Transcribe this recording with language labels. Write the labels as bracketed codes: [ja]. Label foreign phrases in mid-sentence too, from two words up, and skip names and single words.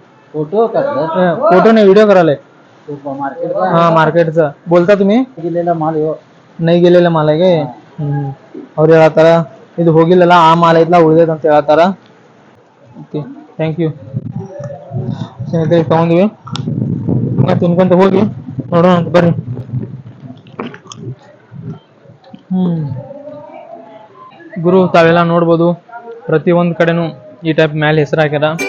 [mr] फोटो करतो फोटो नाही व्हिडिओ करायला. मार्केट हा मार्केटचा बोलता तुम्ही. गेलेला माल नाही गेलेला माल आहे काय. [kn] ಅವ್ರು ಹೇಳತ್ತಾರ ಇದು ಹೋಗಿಲ್ಲಲ್ಲ ಆ ಮಾಲ್ ಐತ್ಲಾ ಉಳಿದೈತೆ ಅಂತ ಹೇಳತ್ತಾರ. [en] okay thank you [kn] ಸ್ನೇಹಿತರೆ. ತಗೊಂಡಿವಿ ಮತ್ತೆ ತಿನ್ಕೊಂತ ಹೋಗಿ ನೋಡೋಣ ಅಂತ ಬರ್ರಿ. ಗುರು ತಾವೆಲ್ಲ ನೋಡ್ಬೋದು ಪ್ರತಿ ಒಂದ್ ಕಡೆನೂ ಈ ಟೈಪ್ ಮೇಲೆ ಹೆಸರು ಹಾಕ್ಯಾರ.